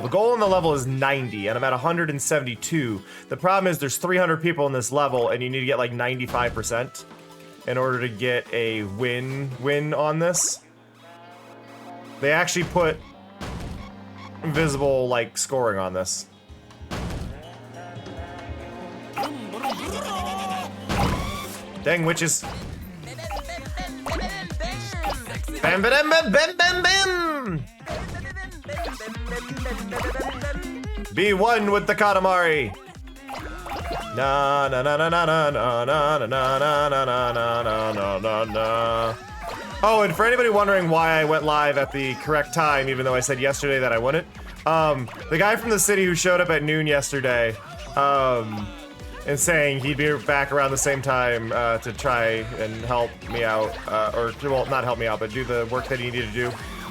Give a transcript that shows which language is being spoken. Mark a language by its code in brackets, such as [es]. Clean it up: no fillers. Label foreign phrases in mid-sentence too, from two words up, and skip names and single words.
[en] The goal on the level is 90, and I'm at 172. The problem is there's 300 people in this level, and you need to get like 95% in order to get a win on this. They actually put visible, like, scoring on this. Dang witches. Bam, bam, bam, bam, bam, bam! Be one with the Katamari. Na na na na na na na na na na na na na na na. Oh, and for anybody wondering why I went live at the correct time, even though I said yesterday that I wouldn't, the guy from the city who showed up at noon yesterday, and saying he'd be back around the same time to try and help me out, or, well, not help me out, but do the work that he needed to do.